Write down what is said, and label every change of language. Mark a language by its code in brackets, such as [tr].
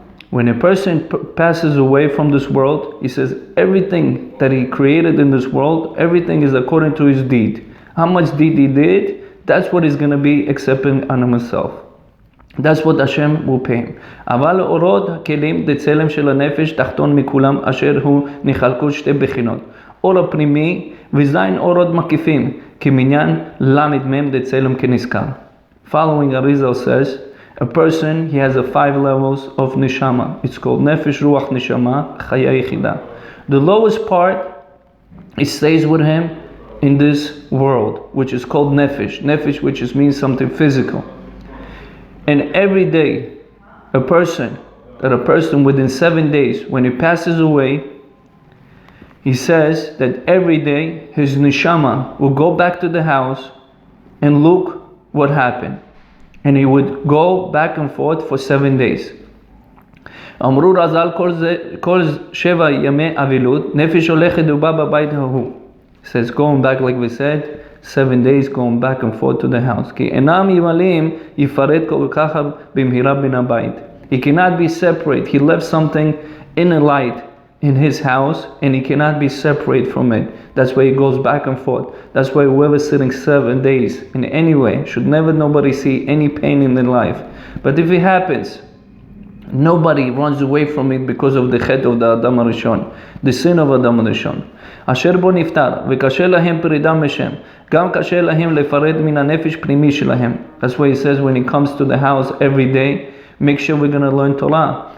[en] When a person passes away from this world, he says everything that he created in this world, everything is according to his deed. How much deed he did, that's what he's going to be accepting on himself. That's what Hashem will pay him. [he] אבל אורות הכלים דצלם של הנפש תחתון מכולם אשר הוא נחלקו שתי בחינות. אור הפנימי וזין אורות מקיפים כמניין למד מם דצלם כנזכר. [en] Following Arizal says, a person, he has 5 levels of neshama. It's called nefesh, ruach, neshama, chaya yichida. The lowest part, it stays with him in this world, which is called nefesh. Nefesh, which means something physical. And every day, a person within 7 days, when he passes away, he says that every day his neshama will go back to the house and look what happened. And he would go back and forth for 7 days. [he] אמרו רז"ל כל 7 ימי אבילות, נפש הולכת ובא בבית ההוא. [en] Says going back, like we said, 7 days going back and forth to the house. [he] כי אינם ימלאים יפרד כל כך במהרה בין הבית. [en] He cannot be separate. He left something in a light in his house, and he cannot be separate from it. That's why he goes back and forth. That's why whoever's sitting 7 days in any way should never nobody see any pain in their life. But if it happens, nobody runs away from it because of the chet of the Adam HaRishon, the sin of Adam HaRishon. [he] אשר בו נפטר, וקשה להם פרידה משם, גם קשה להם לפרד מן הנפש פנימי שלהם. [en] That's why he says when he comes to the house every day, make sure we're going to learn Torah.